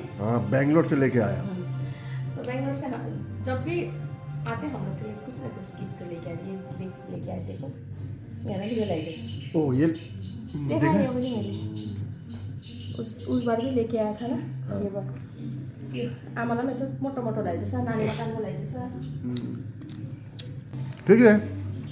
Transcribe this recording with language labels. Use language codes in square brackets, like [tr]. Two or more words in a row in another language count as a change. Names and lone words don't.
[hi] हाँ बेंगलोर से लेके आया तो बैंगलोर से जब भी आते हम लोग के लिए कुछ ना कुछ गिफ्ट तो लेके आए देखो मेरा ही लाइक ओ ये देखा है वो नहीं उस बार भी लेके आया था ना ये बार [ne] आमालाई यसो मोटो मोटो ल्याइदिएछ नानीमा कानको ल्याइदिएछ [hi] ठीक है